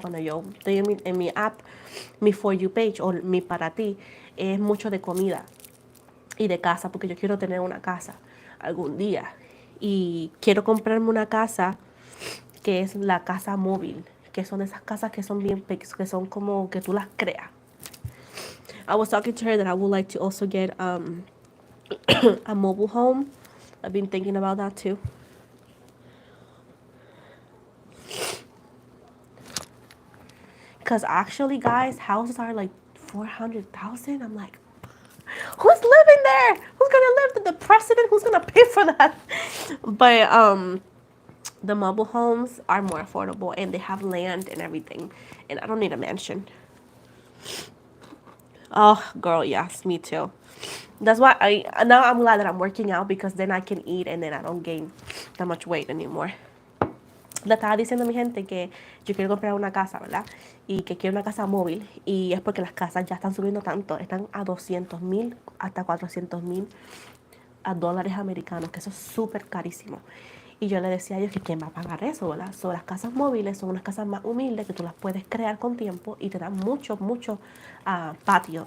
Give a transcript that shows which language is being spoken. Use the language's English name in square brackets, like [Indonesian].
[Spanish] Cuando yo estoy en mi app, mi [English] For You page [Spanish] o mi para ti, es mucho de comida y de casa, porque yo quiero tener una casa algún día. Y quiero comprarme una casa que es la casa móvil, que son esas casas que son bien pequeñas, que son como que tú las creas. [English] I was talking to her that I would like to also get a mobile home. I've been thinking about that too. Because actually, guys, houses are like 400,000. I'm like, who's living there? Who's gonna live? The president? Who's gonna pay for that? But the mobile homes are more affordable and they have land and everything. And I don't need a mansion. Oh, girl, yes, me too. That's why now I'm glad that I'm working out because then I can eat and then I don't gain that much weight anymore. [Spanish] Le estaba diciendo a mi gente que yo quiero comprar una casa, ¿verdad? Y que quiero una casa móvil. Y es porque las casas ya están subiendo tanto. Están a 200,000 hasta 400,000 dólares americanos, que eso es súper carísimo. Y yo le decía a ellos que quién va a pagar eso, ¿verdad? So, las casas móviles son unas casas más humildes que tú las puedes crear con tiempo y te dan mucho, mucho patio.